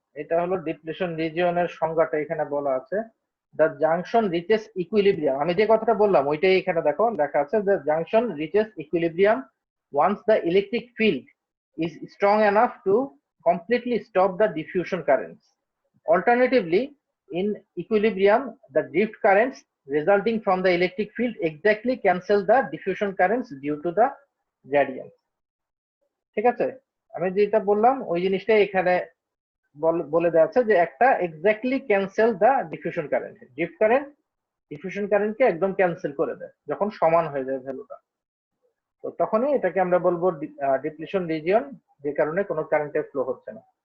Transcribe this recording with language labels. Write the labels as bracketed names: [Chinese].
[Bangla] এটা হলো ডিপ্লেশন রিজিয়নের সংজ্ঞাটা এখানে বলা আছে, দ্য জাংশন রিচেস ইকুইলিব্রিয়াম। আমি যে কথাটা বললাম ওইটাই এখানে দেখো লেখা আছে, [English] The junction reaches equilibrium once the electric field is strong enough to completely stop the diffusion currents. Alternatively, in equilibrium, the drift currents resulting from the electric field exactly cancel the diffusion currents due to the gradient. [Bangla] ঠিক আছে, আমি যেটা বললাম ওই জিনিসটাই এখানে বলে দেওয়া আছে যে একটা [English] exactly cancel the diffusion current, [Bangla] drift current diffusion কারেন্টকে একদম ক্যান্সেল করে দেয় যখন সমান হয়ে যায় ভ্যালুটা। তো তখনই এটাকে আমরা বলবো ডিপ্লিশন রিজিয়ন, যে কারণে কোনো কারেন্টের ফ্লো হচ্ছে না।